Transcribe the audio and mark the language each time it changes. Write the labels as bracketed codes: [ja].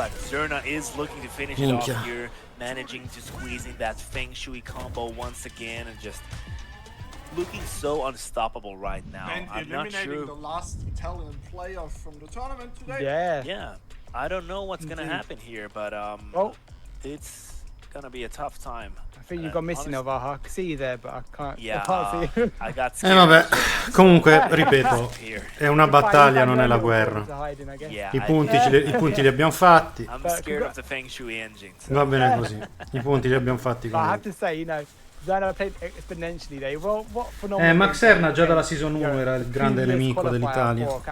[en] But Zerna is looking to finish it off here, managing to squeeze in that Feng Shui combo once again, and just looking so unstoppable right now. And I'm not sure. The last Italian player from the tournament today. Yeah. I don't know what's gonna happen here, but it's gonna be a tough time. I think you got missing Ovaha. I can see you there, but I can't. Yeah, I can't see you. I got scared. [it] Vabbè, comunque, ripeto, è una battaglia, non è la guerra. I punti li abbiamo fatti. [en] I'm scared of the Feng Shui engine. So. [it] Va bene così. I punti li abbiamo fatti. [en] I have to say, you know, Zerna played exponentially there. Well, what [it] Max Erna già dalla season 1 era il grande nemico dell'Italia.